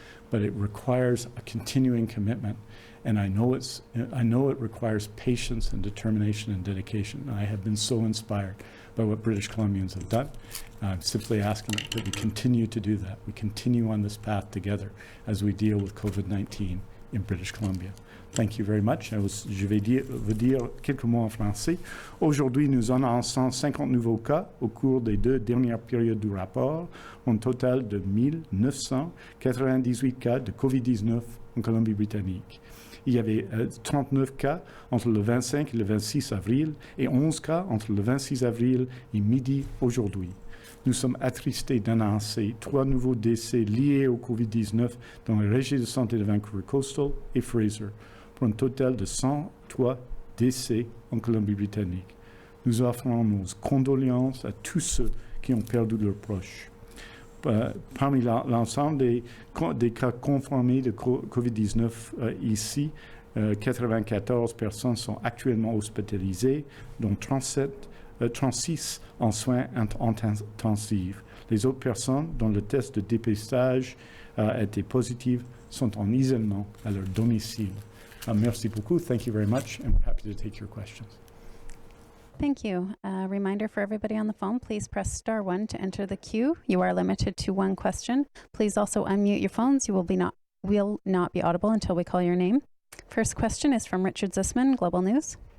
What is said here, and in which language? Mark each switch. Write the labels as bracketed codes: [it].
[en] But it requires a continuing commitment, and I know it requires patience and determination and dedication. I have been so inspired by what British Columbians have done. I'm simply asking that we continue to do that. We continue on this path together as we deal with COVID-19 in British Columbia. Thank you very much. [fr] Je vais vous dire quelques mots en français. Aujourd'hui, nous annonçons 50 nouveaux cas au cours des 2 dernières périodes du rapport, un total de 1998 cas de COVID-19 en Colombie-Britannique. Il y avait 39 cas entre le 25 et le 26 avril et 11 cas entre le 26 avril et midi aujourd'hui. Nous sommes attristés d'annoncer 3 nouveaux décès liés au COVID-19 dans les régions de santé de Vancouver Coastal et Fraser, pour un total de 103 décès en Colombie-Britannique. Nous offrons nos condoléances à tous ceux qui ont perdu leurs proches. Parmi l'ensemble des cas confirmés de COVID-19 ici, 94 personnes sont actuellement hospitalisées, dont 36 en soins intensifs. Les autres personnes dont le test de dépistage a été positif sont en isolement à leur domicile. Merci beaucoup. [en] Thank you very much, and we're happy to take your questions. Thank you. Reminder for everybody on the phone, please press *1 to enter the queue. You are limited to one question. Please also unmute your phones. You will not be audible until we call your name. First question is from Richard Zussman, Global News.